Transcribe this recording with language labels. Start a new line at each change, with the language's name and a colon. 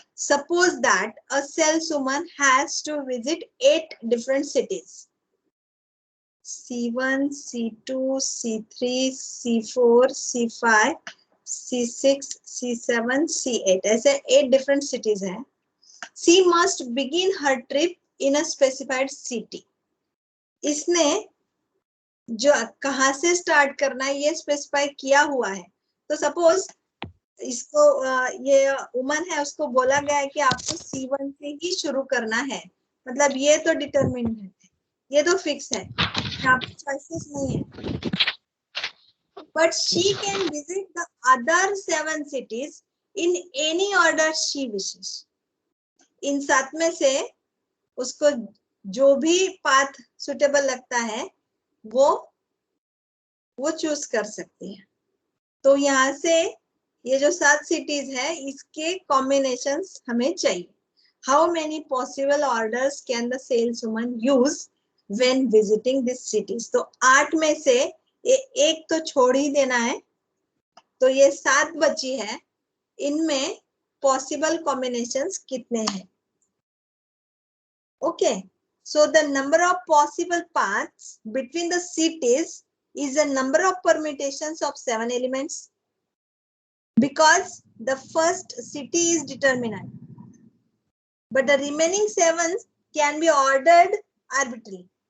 English: suppose that a saleswoman has to visit 8 different cities, C1, C2, C3, C4, C5, C6, C7, C8,
Hindi: ऐसे 8 different cities हैं।
English: She must begin her trip in a specified city.
Hindi: इसने जो कहाँ से start करना है ये specify किया हुआ है। तो सपोज इसको ये वुमन है, उसको बोला गया है कि आपको C1 से ही शुरू करना है, मतलब ये तो डिटरमिन्ड है, ये तो फिक्स है, यहाँ पे चॉइसेस नहीं है।
English: But she can visit the other 7 cities in any order she wishes.
Hindi: इन 7 में से उसको जो भी पाथ सुटेबल लगता है वो चूज कर सकती है। तो यहाँ से ये जो 7 सिटीज है इसके कॉम्बिनेशंस हमें चाहिए।
English: How many possible orders can the saleswoman use when visiting this cities?
Hindi: तो 8 में से ये एक तो छोड़ ही देना है, तो ये 7 बची है, इनमें पॉसिबल कॉम्बिनेशंस कितने हैं?
English: Okay, so the number of possible paths between the cities is the number of permutations of 7 elements, because the first city is determinant, but the remaining 7 can be ordered arbitrarily.